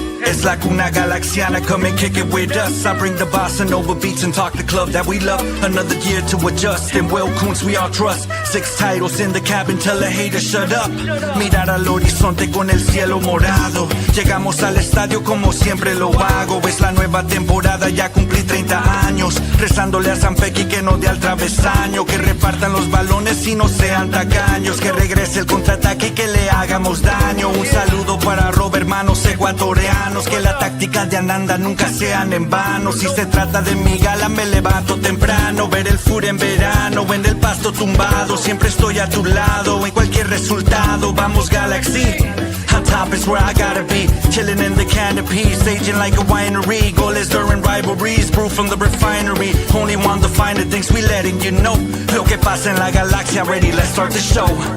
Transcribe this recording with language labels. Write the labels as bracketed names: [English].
[English] It's la Cuna Galaxiana, come and kick it with us. I bring the bossa nova beats and talk the club that we love. Another year to adjust, and Will Kuntz we all trust. 6 titles in the cabin, tell the haters shut up. [Spanish] Mirar al horizonte con el cielo morado. Llegamos al estadio como siempre lo hago. Ves la nueva temporada, ya cumplí 30 años. Rezándole a San Pequi que no dé al travesaño. Que repartan los balones y no sean tacaños. Que regrese el contraataque y que le hagamos daño. Un saludo para Robert, hermanos ecuatorianos. Que la táctica de Ananda nunca sean en vano. Si se trata de mi gala me levanto temprano. Ver el fur en verano, en el pasto tumbado. Siempre estoy a tu lado, en cualquier resultado. Vamos [English] Galaxy, on top is where I gotta be. Chilling in the canopy, staging like a winery. Goals during rivalries, brew from the refinery. Only want the finer things, we letting you know. [Spanish] Lo que pasa en la galaxia, [English] ready, let's start the show.